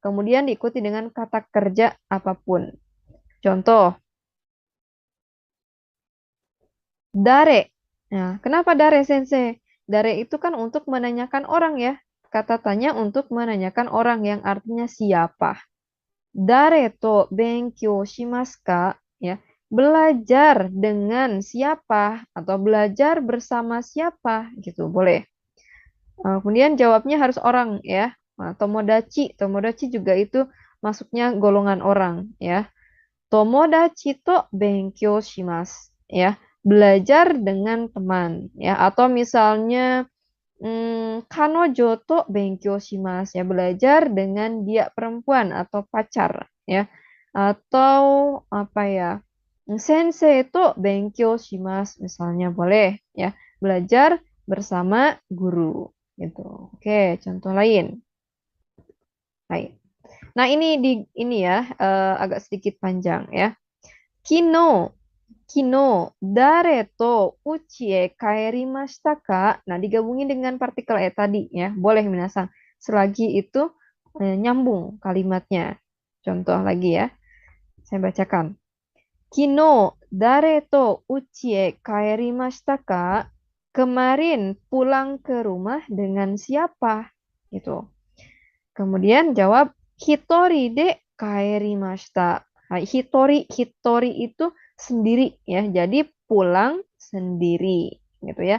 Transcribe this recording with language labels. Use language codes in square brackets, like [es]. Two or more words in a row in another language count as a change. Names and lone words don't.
[id] kemudian diikuti dengan kata kerja apapun. Contoh, dare. Nah, kenapa dare, Sensei? Dare itu kan untuk menanyakan orang ya. Kata tanya untuk menanyakan orang yang artinya siapa. [ja] Dare to benkyou shimasu ka? [id] Ya, belajar dengan siapa atau belajar bersama siapa gitu, boleh. Kemudian jawabnya harus orang ya. Nah, tomodachi, tomodachi juga itu masuknya golongan orang ya. [ja] Tomodachi to benkyou shimasu ya. [id] Belajar dengan teman ya, atau misalnya [ja] kanojo to benkyou shimasu [id] ya, belajar dengan dia perempuan atau pacar ya. Atau apa ya? [ja] Sensei to benkyou shimasu [id] misalnya boleh ya, belajar bersama guru gitu. Oke, contoh lain. Baik. Nah, ini ya agak sedikit panjang ya. [ja] Kino, kino, dare to uchi e kaerimashita ka? [id] Nah, digabungin dengan partikel e tadi ya. Boleh minasang. Selagi itu nyambung kalimatnya. Contoh lagi ya. Saya bacakan. [ja] Kino, dare to uchi e kaerimashita ka? [id] Kemarin pulang ke rumah dengan siapa? Gitu. Kemudian jawab [ja] hitori de kaerimashita. [id] Nah, hitori itu sendiri ya. Jadi pulang sendiri gitu ya.